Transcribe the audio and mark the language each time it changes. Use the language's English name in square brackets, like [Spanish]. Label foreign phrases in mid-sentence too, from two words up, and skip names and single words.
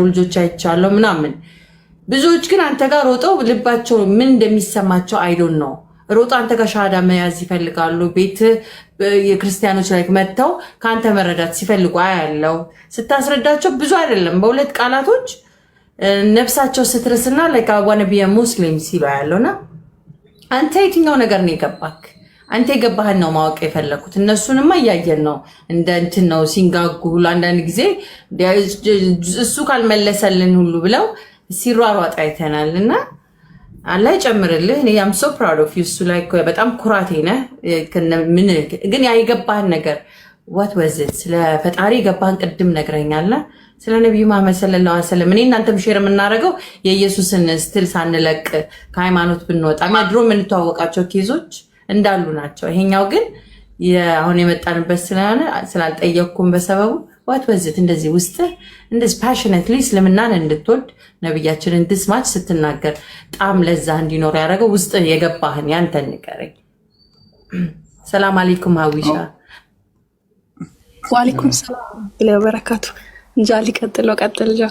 [Amharic] ልጆች አይቻለሁ ምናምን። ብዙዎች ግን አንተ ጋር ሮጠው ልባቸው ምን እንደሚሰማቸው አይዶን ነው ሮጣ አንተ ጋር ሻሃዳ መያዝ ይፈልጋሉ። ቤት የክርስቲያኖች ላይ መጥተው ከአንተ መረዳት ሲፈልጉ ያለው ስታስረዳቸው ብዙ አይደለም በሁለት ቃላቶች ነፍሳቸው ስትርስና [English] like I want to be a Muslim [Amharic] ሲሉ ያለውና አንተ የትኛው ነገር ነው የገባክ? አንተ የገባህን ነው ማወቅ የፈለኩት። እነሱንማ እያየን ነው እንደ እንትን ነው ሲንጋጉ አንዳንድ ጊዜ እሱ ካልመለሰልን ሁሉ ብለው ሲሯሯጥ አይተናልና አላህ ይጨምርልህ። እኔ [English] am so proud of you [Amharic] እሱ ላይ በጣም ኩራቴ ነህ። ምን ግን የገባህን ነገር [English] what was it? [Amharic] ስለ ፈጣሪ የገባህን ቅድም ነግረኛልና ስለ ነብዩ መሐመድ [Arabic] صلى الله عليه وسلم [Amharic] እኔ እናንተም ሼር የምናደርገው የኢየሱስን ስትል ሳንለቅ ከሃይማኖት ብንወጣ ድሮ የምንተዋወቃቸው ኬዞች እንዳሉ ናቸው። ይሄኛው ግን አሁን የመጣንበት ስለሆነ ስላልጠየቅኩም በሰበቡ [English] what was it? [Amharic] እንደዚህ ውስጥ እንደዚህ ፓሽኔትሊ እስልምናን እንድትወድ ነብያችንን እንድትስማች ስትናገር ጣም ለዛ እንዲኖር ያደረገው ውስጥ የገባህን ያንተን ንገረኝ። [Arabic] سلام عليكم [Amharic] ሀዊሻ። [Arabic] وعليكم السلام وبركاته። [Amharic] ጃሊ ቀጥል ጃ።